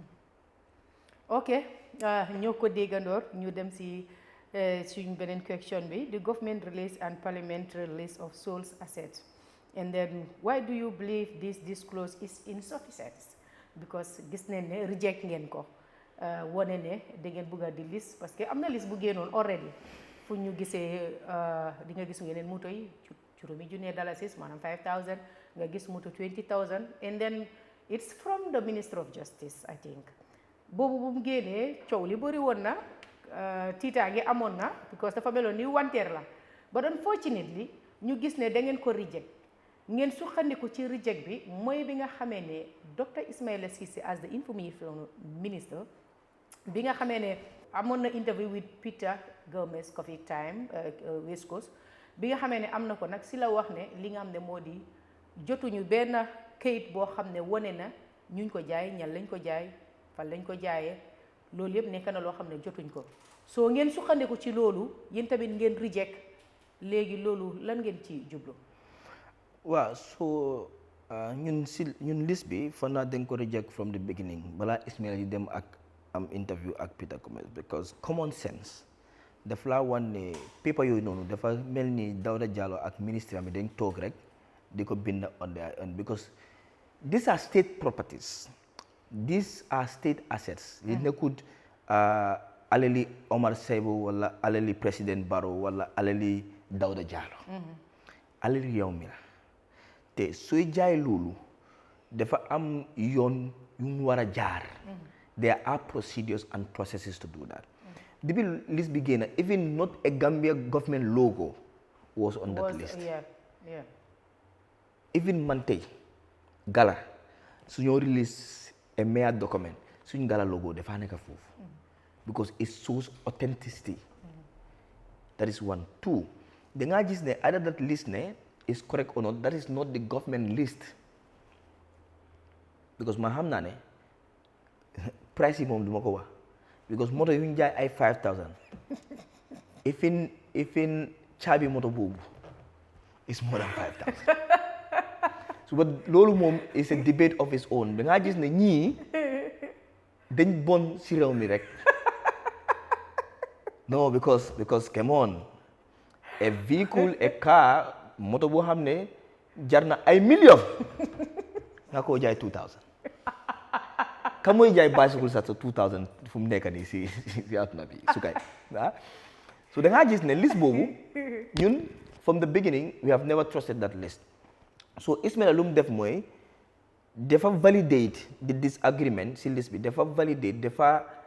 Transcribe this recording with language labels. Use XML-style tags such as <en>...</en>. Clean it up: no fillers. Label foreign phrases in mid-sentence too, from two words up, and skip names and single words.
<wo>ok ñoo ko déggandoor ñu dem si suñ beneen question bi</wo> <en>the government release and parliamentary list of sold assets and then why do you believe this disclose is insufficient because</en> <wo>gis nañ ne reject ngeen ko wone ne da ngeen bëgg a di liste</wo> <fr>parce que</fr> <wo>am na liste bu génnoon already fu ñu gisee di nga gis ngeen moto yi juróomi junne dalasis maanaam 5,000 nga gis moto 20,000</wo> <en>and then it's from the Minister of Justice I think</en> <wo>boobu bu mu génnee coow li bëri woon na tiitaange amoon na because dafa meloon ni wanteer la</wo> <en>but unfortunately</en> <wo>ñu gis ne da ngeen ko reject ngeen sukkandiku ci reject bi mooy bi nga xamee ne Dr. Ismaila Ceesay</wo> <en>as the information minister</en> <wo>bi nga xamee ne amoon na</wo> <en>interview with</en> <wo>Peter Gomez Coffee Time West Coast bi nga xamee ne am na ko nag si la wax ne li nga xam ne moo di jotuñu benn kayit boo xam ne wone na ñuñ ko jaay ñan lañ ko jaay fan lañ ko jaayee loolu yëpp nekk na loo xam ne jotuñ ko soo ngeen sukkandiku ci loolu yéen tamit ngeen reject léegi loolu lan ngeen ci jublu. waaw so ñun liste bi fan naa dañ ko reject</wo> <en>from the beginning</en> <wo>balaa Ismaila yi dem ak am interview ak Peter Commons</wo> <en>because common sense</en> <wo>daf laa wan ne paper yooyu noonu dafa mel ni Dawda Jallow ak ministre am dañ toog rek di ko bind</wo> <en>on their own because these are state properties these are state</en> <wo>assets yi nekkut alali Omar Saibu wala alali président Barrow wala alali Dawda Jallow alali yow mi la te sooy jaay loolu dafa am yoon yu mu war a jaar</wo> <en>there are procedures and processes to do that</en> <wo>depuis list bi génn</wo> <en>even not a Gambia government logo was on that list even</en> <wo>man tey gala su ñoo</wo> <en>release a mayor document</en> <wo>suñ gala logo dafa nekk foofu</wo> <en>because it shows authenticity that is one. Two,</en> <wo>da ngaa gis ne</wo> <en>either that list</en> <wo>ne</wo> <en>is correct or not, that is not the government list because</en> <wo>ma xam naa ne price yi moom du ma ko wax because moto yu ñu jaay ay 5,000 even caabi moto boobu</wo> <en>is more than 5,000 so but</en> <wo>loolu moom</wo> <en>is a debate of its own</en> <wo>da ngaa gis ne ñii dañ bon si réew mi rek</wo> <en>no because come on a vehicle a car</en> <wo>moto boo xam ne jar na ay million nga koo jaay 2,000 ka mooy jaay bicycle sax 2,000 fu mu nekk nii si àdduna bi su kay so da ngaa gis ne list boobu ñun</wo> <en>from the beginning we have never trusted that list so</en> <wo>Ismaila lu mu def mooy dafa</wo> <en>validate the disagreement</en> <wo>si list bi dafa validate dafa</wo>